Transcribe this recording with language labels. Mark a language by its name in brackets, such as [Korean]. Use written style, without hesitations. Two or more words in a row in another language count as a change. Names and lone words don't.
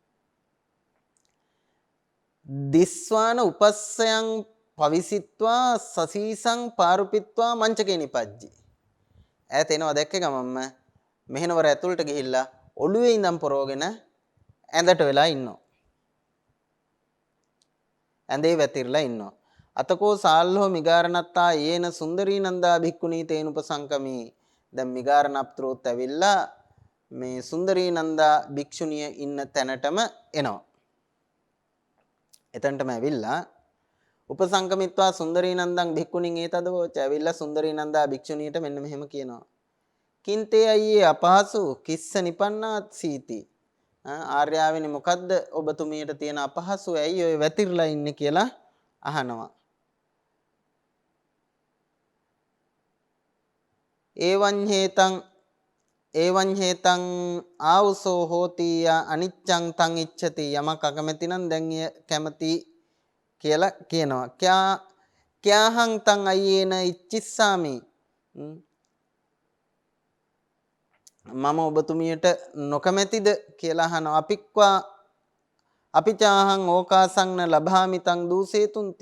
[Pali] දිස්වාන උපස්සයන් පවිසිත්වා සසීසං පාරුපිත්වා මංචකේ නිපජ්ජි. [Sinhala] ඈත එනවා දැක්ක ගමන්ම මෙහෙනවර ඇතුළට ගිහිල්ලා ඔළුවේ ඉඳන් පොරවගෙන ඇඳට වෙලා ඉන්නවා. ඇඳේ වැතිරලා ඉන්නවා. [Pali] අතකෝ සාල්හෝ මිගාරනත්තා යේන සුන්දරී නන්දා භික්ඛුණී තේනුපසංකමි. [Sinhala] දැන් මිගාරනප්තෘත් ඇවිල්ලා මේ සුන්දරී නන්දා භික්ෂුණිය ඉන්න තැනටම එනවා. එතනටම ඇවිල්ලා [Pali] උපසංකමිත්වා සුන්දරී නන්දං භික්ඛුණින් ඒතදවෝච. [Sinhala] ඇවිල්ලා සුන්දරී නන්දා භික්ෂුණියට මෙන්න මෙහෙම කියනවා. [Pali] කින්තේ අයියේ අපහසු කිස්ස නිපන්නාත් සීති. [Sinhala] ආර්යාවෙනි මොකද්ද ඔබතුමියට තියෙන අපහසු? ඇයි ඔය වැතිරලා ඉන්නේ කියලා අහනවා. [Pali] ඒවං හේතං ආවුසෝ හෝති අනිච්ඡං තං ඉච්ඡති. [Sinhala] යමක් අකමැති නම් දැන් කැමති කියලා කියනවා. [Pali] ક્યાහං තං අයේන ඉච්ඡිස්සාමි. [Sinhala] මම ඔබතුමියට නොකමැතිද කියලා අහනවා. [Pali] අපිචාහං ඕකාසංන ලබාමි තං දූසේතුන්ති.